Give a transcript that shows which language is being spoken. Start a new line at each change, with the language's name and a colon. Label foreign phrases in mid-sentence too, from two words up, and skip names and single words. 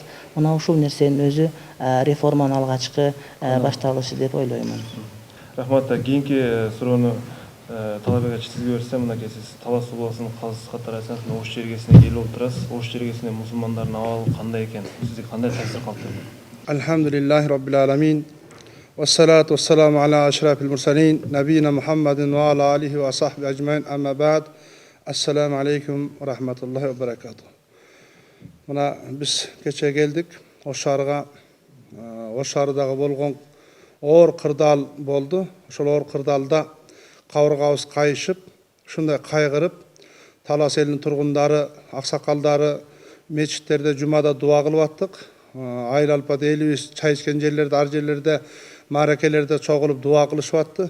Kyrgyz: Мына ушул нерсенин өзү реформанын алгачкы башталышы деп ойлоймун. Рахмат. Кийинки суроону Талабек ачы сизге берсем, мынакей сиз Талас областынын казысы катары айсаңыз, Ош жергесине келип отурасыз. Ош жергесинде мусулмандардын абалы кандай экен? Сизге кандай таасир калтырды?
Arabic: الحمد لله رب العالمين. والصلاة والسلام على أشرف المرسلين. نبينا محمد وعلى آله وصحبه أجمعين. أما بعد. السلام عليكم ورحمة الله وبركاته.
Kyrgyz: Мына биз кече келдик. Ош шаарындагы болгон оор кырдаал болду. Ошол оор кырдаалда кабыргабыз кайышып, ушундай кайгырып, Талас элинин тургундары, аксакалдары мечиттерде жумада дуа кылып аттык. Айыл алпада элибиз чай ичкен жерлерде, ар жерлерде, мааракелерде чогулуп дуа кылышып атты.